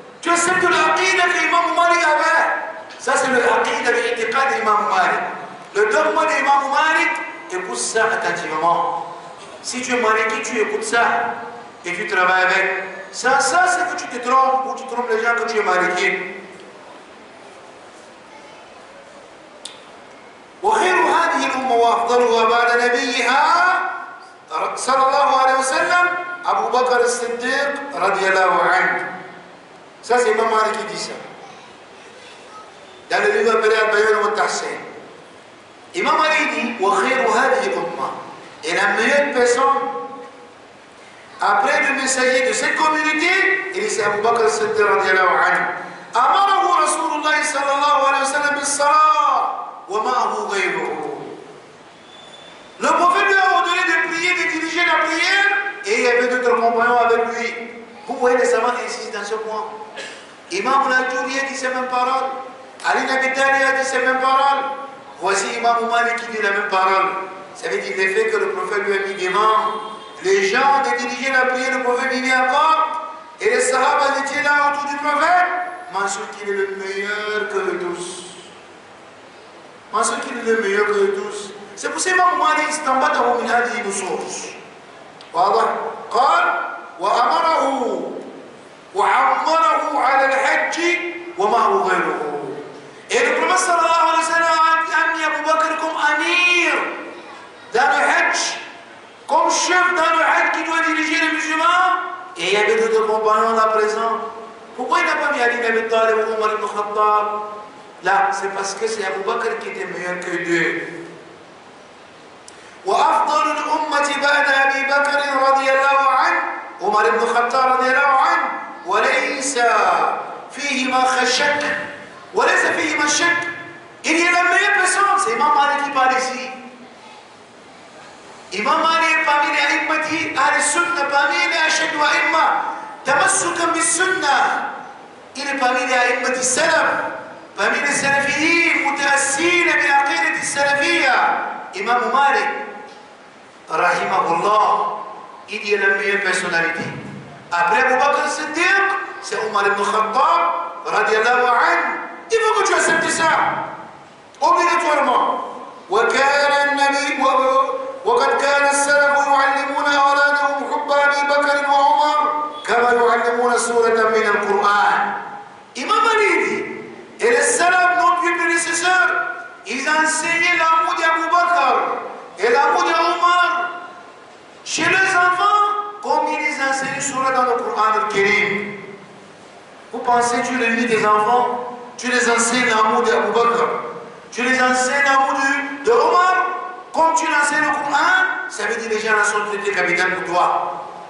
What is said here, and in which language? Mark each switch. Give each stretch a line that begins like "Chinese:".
French: Tu acceptes l'aqida qu'Imam Malik avait. Ça c'est l'aqida, l'itiqad d'Imam Malik. Le dogme d'Imam Malik, écoute ça attentivement. Si tu es Maliki, tu écoutes ça et tu travailles avec. Ça c'est que tu te trompes ou tu trompes les gens que tu es Maliki.
Arabic: وخير هذه الأمة وأفضلها بعد نبيها صلى الله عليه وسلم أبو بكر الصديق رضي الله عنه.
French: Ça c'est Imam Malik qui dit ça. Dans le livre appelé Al-Bayan wa Tahsin. Imam Malik dit
Arabic: وخير هذه الأمة.
French: Et la meilleure personne après le messager de cette communauté, il est Abu Bakr
Arabic: الصديق رضي الله عنه. أمره رسول الله صلى الله عليه وسلم بالصلاة ومعه غيره.
French: Le prophète lui a ordonné de prier, de diriger la prière, et il y avait d'autres compagnons avec lui. Vous voyez les savants insistent dans ce point. Imam al-Ajurri a dit ces mêmes paroles. Ali Abi Talib a dit ces mêmes paroles. Voici Imam Malik qui dit la même parole. Ça veut dire le fait que le prophète lui a mis devant les gens de diriger la prière, le prophète lui a encore, et les sahaba étaient là autour du prophète. Mentionne qu'il est le meilleur que eux tous. Mentionne qu'il est le meilleur que eux tous. C'est pour ça qu'Imam Malik
Arabic: استنبطه من هذه النصوص. واضح؟ قال وأمره وعمره على الحج ومعه غيره.
French: Et le prophète sallallahu alayhi wa sallam a mis Abu Bakr comme amir dans le hajj, comme chef dans le hajj qui doit diriger les musulmans. Et il y avait d'autres compagnons là présents. Pourquoi il n'a pas mis Ali ibn Abi Talib ou Omar ibn Khattab? Là, c'est parce que c'est Abu Bakr qui était meilleur que deux.
Arabic: وأفضل الأمة بعد أبي بكر رضي الله عنه عمر بن الخطاب رضي الله عنه وليس فيهما خشك وليس فيهما شك.
French: Il y a la meilleure personne, c'est Imam Malik qui parle ici. Imam Malik parmi les a'immati ahli sunna, parmi les ashad wa imma tamassukan bis sunna. Il est parmi les a'immati salaf, parmi les salafiyin mutaassina bi aqidati salafiyya. Imam Malik rahimahullah, il y a la meilleure personnalité. Après Abu Bakr Siddiq, c'est Omar ibn Khattab radiallahu anhu. Il faut que tu acceptes ça obligatoirement.
Arabic: وقد كان السلف يعلمون أولادهم حب أبي بكر وعمر كما يعلمون سورة من القرآن.
French: Imam Ali dit, et les salafs, nos plus prédécesseurs, ils enseignaient l'amour d'Abu Bakr et l'amour d'Omar chez les enfants comme ils les enseignent Surah dans le Coran al-Karim. Vous pensez, tu réunis tes enfants, tu les enseignes l'amour d'Abu Bakr, tu les enseignes l'amour de Omar, comme tu l'enseignes le Coran, ça veut dire que les gens sont traités capitaine pour toi.